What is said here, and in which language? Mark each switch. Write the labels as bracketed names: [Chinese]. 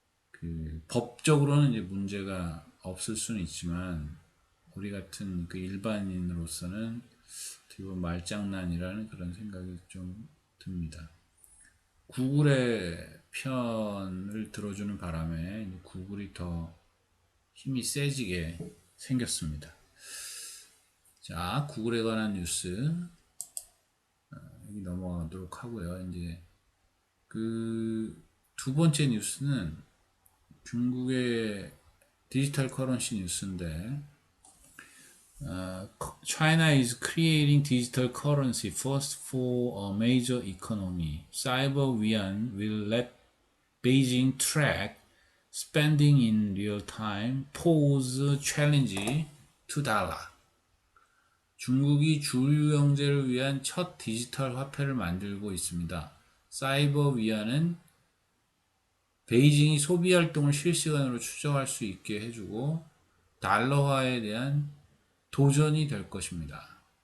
[Korean] 그 법적으로는 이제 문제가 없을 수는 있지만 우리 같은 그 일반인으로서는 어떻게 보면 말장난이라는 그런 생각이 좀 듭니다. 구글의 편을 들어주는 바람에 구글이 더 힘이 세지게 생겼습니다. 자, 구글에 관한 뉴스 여기 넘어가도록 하고요. 이제 그 두 번째 뉴스는 중국의 디지털 커런시 뉴스인데 [English] China is creating digital currency first for a major economy. Cyber Yuan will let Beijing track spending in real time, pose challenge to dollar. [Korean] 중국이 주류 경제를 위한 첫 디지털 화폐를 만들고 있습니다. 사이버 위안은 베이징이 소비 활동을 실시간으로 추적할 수 있게 해주고 달러화에 대한 도전이 될 것입니다.